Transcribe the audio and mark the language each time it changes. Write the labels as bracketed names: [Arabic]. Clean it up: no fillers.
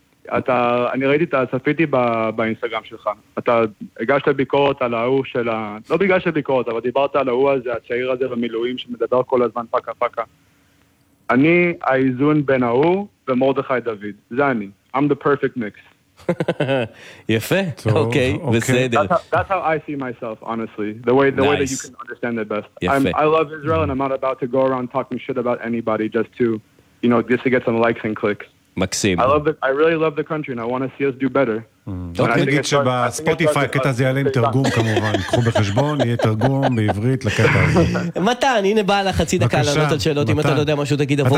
[Hebrew] אני ראיתי, צפיתי באינסטגרם שלך. אתה הגשת ביקורת על ההוא של ה... לא בגלל שביקורת, אבל דיברת על ההוא הזה, הצעיר הזה במילואים שמדבר כל הזמן פקה פקה. אני האיזון בין ההוא ומורדכי דוד. זה אני. [English] I'm the perfect mix. [Hebrew] יפה, אוקיי, בסדר. [English] That's how I see myself, honestly. The way that you can understand it best. I love Israel and I'm not about to go around talking shit about anybody just to, you know, just to get some likes and clicks. [Hebrew] מקסים. [English] I really love the country and I want to see us do better. [Hebrew] אוקיי, נגיד שבספוטיפיי הקטע זה יעלה עם תרגום כמובן. קחו בחשבון, יהיה תרגום בעברית לקטע הזה. מתן, הנה בא לך חצי דקה לענות על שאלות. אם אתה לא יודע משהו, תגיד עבור.